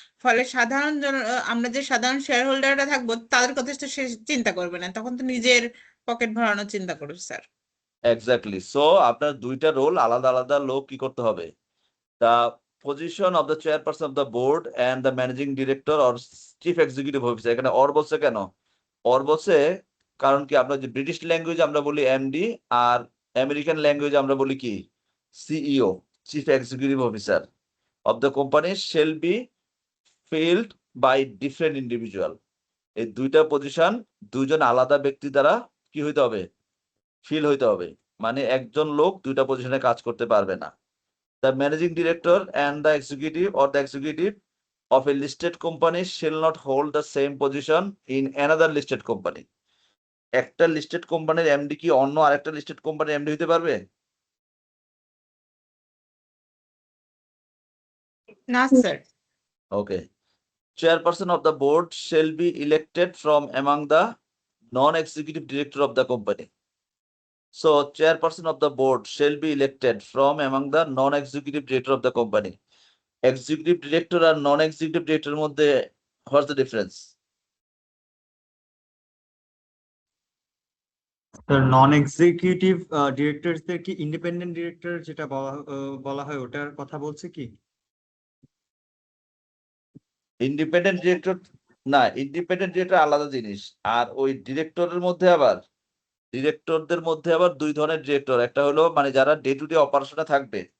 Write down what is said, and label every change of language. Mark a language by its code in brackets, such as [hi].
[bn] ফলে আমরা যে সাধারণ শেয়ার হোল্ডাররা থাকবো তাদের কথা তো সে চিন্তা করবে না, তখন তো নিজের পকেট ভরানোর চিন্তা করবে স্যার। [en] Exactly. [bn] সো আপনার দুইটা রোল আলাদা আলাদা লোক কি করতে হবে। [en] The position of the chairperson of the board and the managing director or chief executive officer, [bn] এখানে অর বলছে কেন? অর বলছে কারণ কি আমরা যে ব্রিটিশ ল্যাঙ্গুয়েজ আমরা বলি এমডি আর আমেরিকান ল্যাঙ্গুয়েজ আমরা বলি কি CEO, [en] Chief executive officer of the company shall be filled by different individual. [bn] এই দুইটা পজিশন দুইজন আলাদা ব্যক্তি দ্বারা কি হইতে হবে ফিল হইতে হবে, মানে একজন লোক দুইটা পজিশনে কাজ করতে পারবে না। [en] The managing director and the executive of a listed company shall not hold the same position in another listed company. [bn] একটা লিস্টেড কোম্পানির এমডি কি অন্য আরেকটা লিস্টেড কোম্পানির এমডি হতে পারবে? না sir. [en] Okay. Chairperson of the board shall be elected from among the non-executive director of the company. So chairperson of the board shall be elected from among the non-executive director of the company. Executive director আর non-executive director এর মধ্যে what's the difference? [bn] Non executive ডিরেক্টরদের কি independent director যেটা বলা হয় ওটার কথা বলছে কি? ইন্ডিপেন্ডেন্ট ডিরেক্টর না, ইন্ডিপেন্ডেন্ট ডিরেক্টর আলাদা জিনিস। আর ওই ডিরেক্টরের মধ্যে আবার ডিরেক্টরদের মধ্যে আবার দুই ধরনের ডিরেক্টর, একটা হলো মানে যারা ডে টু ডে অপারেশনে থাকবে